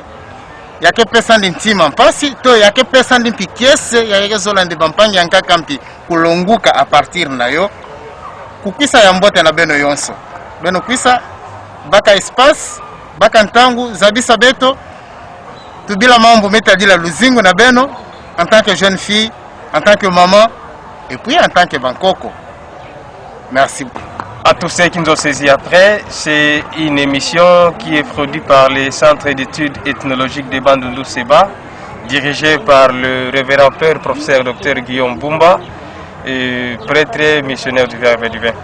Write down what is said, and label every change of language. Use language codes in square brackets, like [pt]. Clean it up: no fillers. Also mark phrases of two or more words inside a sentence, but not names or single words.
[kg] Yake pesa ndintima mpasi to yake pesa ndimpikiese yake zola ndibampangi yanka kampi kulonguka [fr] a partir [kg] na yo. Kukisa ya mbote na beno yonso. Beno kwisa baka espace, baka ntangu zabisa beto. Tubila mambo metadila luzingu na beno [fr] en tant que jeune fille, en tant que maman et puis en tant que [kg] bankoko. Merci. [fr] À tous ceux qui nous ont saisi après, c'est une émission qui est produite par le Centre d'études ethnologiques de Bandundu Seba, dirigé par le révérend père professeur Dr Guillaume Bumba, et prêtre missionnaire du Verbe et du Vin.